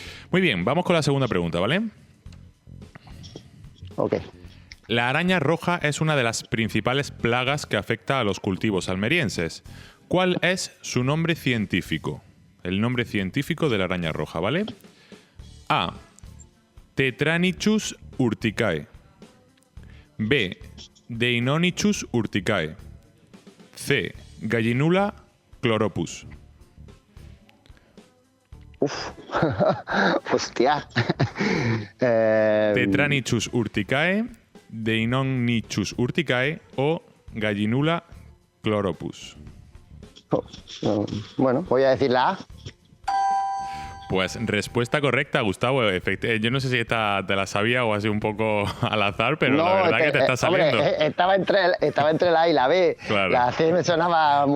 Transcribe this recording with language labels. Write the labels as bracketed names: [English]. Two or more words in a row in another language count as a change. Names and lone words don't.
[Spanish] Muy bien, vamos con la segunda pregunta, ¿vale? ok. La araña roja es una de las principales plagas que afecta a los cultivos almerienses. ¿Cuál es su nombre científico? El nombre científico de la araña roja, ¿vale? A. Tetranychus urticae. B. Deinonychus urticae. C. Gallinula chloropus. Uf, hostia. Tetranychus urticae, Deinonychus urticae o Gallinula chloropus. Bueno, voy a decir la A. Pues respuesta correcta, Gustavo. Yo no sé si esta te la sabía o así un poco al azar, pero no, la verdad que te está saliendo. Hombre, estaba entre la A y la B. Claro. La C me sonaba muy...